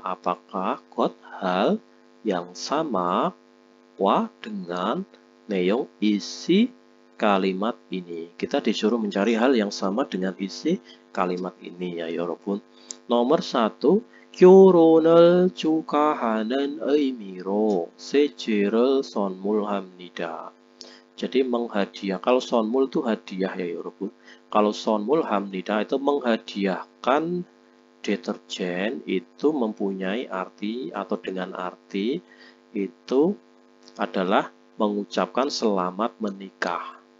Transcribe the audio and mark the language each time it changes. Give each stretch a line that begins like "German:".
Indonesian: Apakah got hal yang sama dengan neong isi kalimat ini. Kita disuruh mencari hal yang sama dengan isi kalimat ini ya
Korean: 여러분.
Indonesian: Nomor 1.
Korean: 결혼을 축하하는 의미로 세제를 선물합니다.
Indonesian: Jadi menghadiah. Kalau 선물 itu hadiah ya
Korean: 여러분.
Indonesian: Kalau 선물합니다 itu menghadiahkan deterjen itu mempunyai arti atau dengan arti itu adalah mengucapkan selamat menikah.